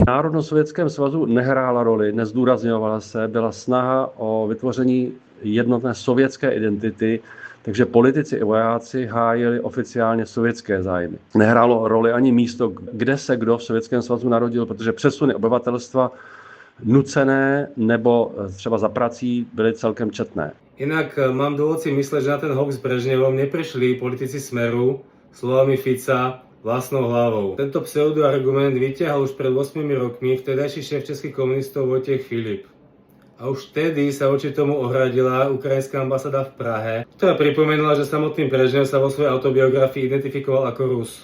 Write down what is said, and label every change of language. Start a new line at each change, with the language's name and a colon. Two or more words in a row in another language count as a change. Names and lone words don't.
Czech: Národnost v Sovětském svazu nehrála roli, nezdůrazňovala se, byla snaha o vytvoření jednotné sovětské identity, takže politici i vojáci hájili oficiálně sovětské zájmy. Nehrálo roli ani místo, kde se kdo v Sovětském svazu narodil, protože přesuny obyvatelstva nucené nebo třeba za prací byly celkem četné.
Slovak: Inak mám dôvod si mysleť, že na ten hoax s Brežnevom neprišli politici Smeru slovami Fica vlastnou hlavou. Tento pseudoargument vyťahol už pred 8 rokmi vtedajší šéf českých komunistov Vojtech Filip. A už vtedy sa voči tomu ohradila ukrajinská ambasáda v Prahe, ktorá pripomenula, že samotný Brežnev sa vo svojej autobiografii identifikoval ako Rus.